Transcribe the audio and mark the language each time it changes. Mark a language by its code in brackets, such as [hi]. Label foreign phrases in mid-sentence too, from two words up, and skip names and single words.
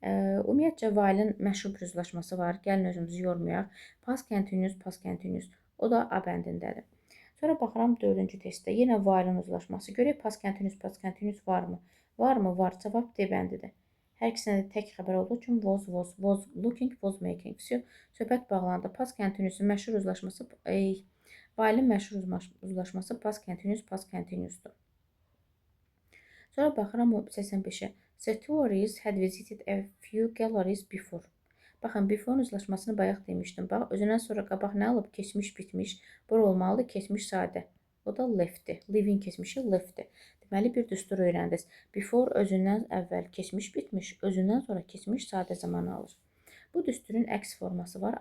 [az] Ümumiyyətcə, while-ın məşhur bir uzlaşması var. Gəlin özümüzü yormayaq. [en] Past continuous, past continuous. [az] O da A bəndindədir. Sonra baxıram 4-cü testdə. Yenə while-ın uzlaşması. Görək [en] past continuous [az] varmı? Varmı? Var. Cavab D bəndidir. Hər ikisində də tək xəbər olduğu üçün [en] was looking, was making. [az] Söhbət bağlandı. [en] Past continuous-un [az] məşhur uzlaşması, while-ın məşhur uzlaşması [en] past continuous-dur. [az] Sonra baxıram 85-ə. [en] The tourists had visited a few galleries before. [az] Baxın, before uzlaşmasını bayaq demişdim. Bax, özündən sonra qabaq nə alıb? Keçmiş, bitmiş. Bura olmalıdır, keçmiş sadə. O da leftdir. Living keçmişi leftdir. Deməli, bir düstur öyrəndiniz. Before özündən əvvəl keçmiş, bitmiş. Özündən sonra keçmiş sadə zamanı alır. Bu düsturun əks forması var.